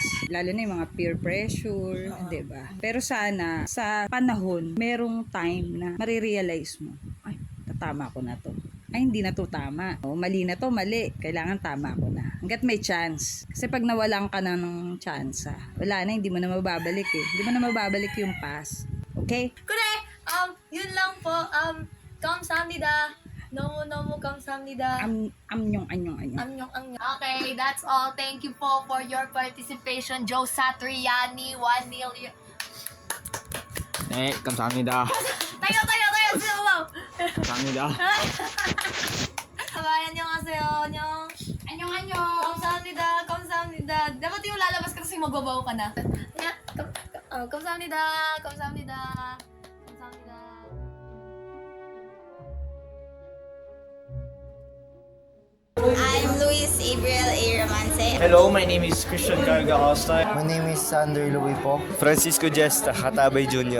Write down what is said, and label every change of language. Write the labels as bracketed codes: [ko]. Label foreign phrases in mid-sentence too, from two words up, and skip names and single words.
[tl] Lalo na yung mga [en] peer pressure, [tl] diba? Pero sana, sa panahon, merong time na marirealize mo, ay, tama ko na to. Ay, hindi na to tama. Mali na to, mali. Kailangan tama ko na. Hanggat may chance. Kasi pag nawalan ka na ng chance, wala na, hindi mo na mababalik Hindi mo na mababalik yung past. Okay? Kure, yun lang po. [ko] 감사합니다. 너무 감사합니다. Anyong. [en] Okay, that's all. Thank you po for your participation. Joesatriani Juanillo. [ko] 네, 감사합니다. [tl] tayo. Sumaw. [ko] 감사합니다. 안녕하세요. 안녕. 감사합니다. Kamsahamnida. [tl] Dapat yung lalabas ka kasi magbabaw ka na. [ko] Kamsahamnida. Kamsahamnida. Kamsahamnida. [en] I'm Louisse Romance. Hello, my name is Christian Gacosta. My name is Xander Po. Francisco Diesta, Katabay Jr.